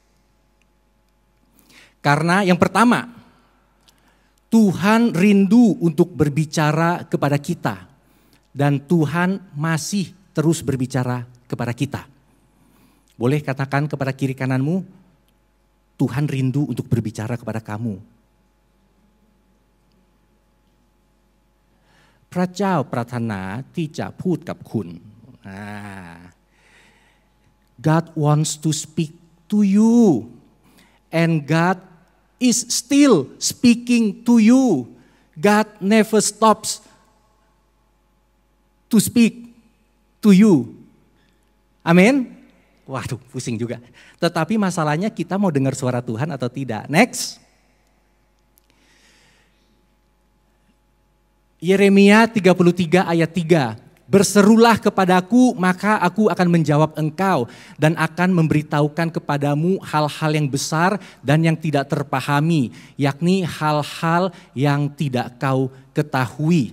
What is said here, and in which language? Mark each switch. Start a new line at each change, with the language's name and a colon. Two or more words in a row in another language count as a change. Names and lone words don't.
Indonesian: Karena yang pertama, Tuhan rindu untuk berbicara kepada kita. Dan Tuhan masih terus berbicara kepada kita. Boleh katakan kepada kiri kananmu, Tuhan rindu untuk berbicara kepada kamu.
Thai: พระเจ้าปรารถนาที่จะพูดกับคุณ
English: God wants to speak to you and God is still speaking to you. God never stops to speak to you.
Indonesian: Amin. Waduh, pusing juga. Tetapi masalahnya kita mau dengar suara Tuhan atau tidak. Next. Yeremia 33 ayat 3. Berserulah kepadaku, maka aku akan menjawab engkau dan akan memberitahukan kepadamu hal-hal yang besar dan yang tidak terpahami, yakni hal-hal yang tidak kau ketahui.